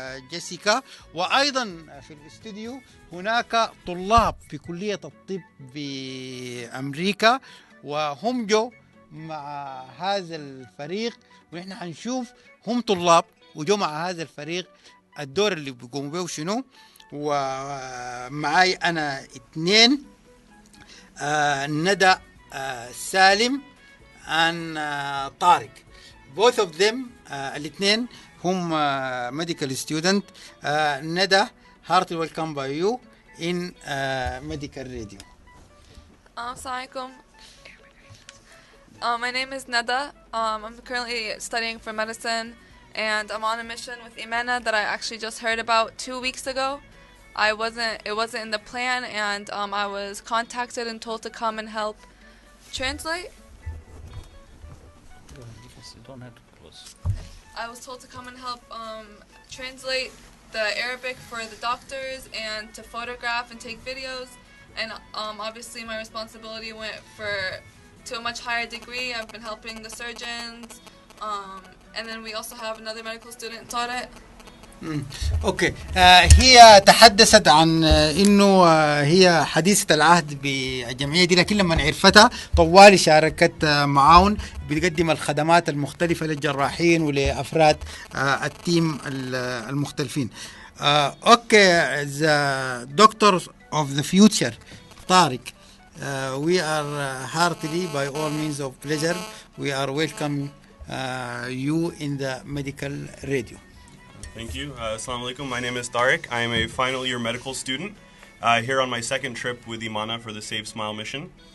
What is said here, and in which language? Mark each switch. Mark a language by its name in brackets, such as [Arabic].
[Arabic] جيسيكا، وأيضا في الاستوديو هناك طلاب في كلية الطب بأمريكا وهم جو مع هذا الفريق، ونحن هنشوف هم طلاب وجو مع هذا الفريق الدور اللي بيقوموا به شنو. ومعاي أنا اثنين، ندى سالم عن طارق. [English] both of them [Arabic] الاثنين هم [English] medical student. Neda, heartily welcome by you in Medical Radio. Assalamualaikum. My name is Neda. I'm currently studying for medicine, and I'm on a mission with IMANA that I actually just heard about 2 weeks ago. It wasn't in the plan, and I was contacted and told to come and help translate. Don't have to close. I was told to come and help translate the Arabic for the doctors and to photograph and take videos. And obviously my responsibility went to a much higher degree. I've been helping the surgeons, and then we also have another medical student taught it. [Arabic] اوكي. هي تحدثت عن انه هي حديثة العهد بالجمعية دي، لكن لما عرفتها طوالي شاركت معاون بتقدم الخدمات المختلفة للجراحين ولأفراد التيم المختلفين. اوكي. [English] The doctor of the future Tariq, we are heartily by all means of pleasure we are welcoming you in the Medical Radio. Thank you. Assalamu alaikum. My name is Tariq. I am a final year medical student here on my second trip with IMANA for the SaveSmile mission.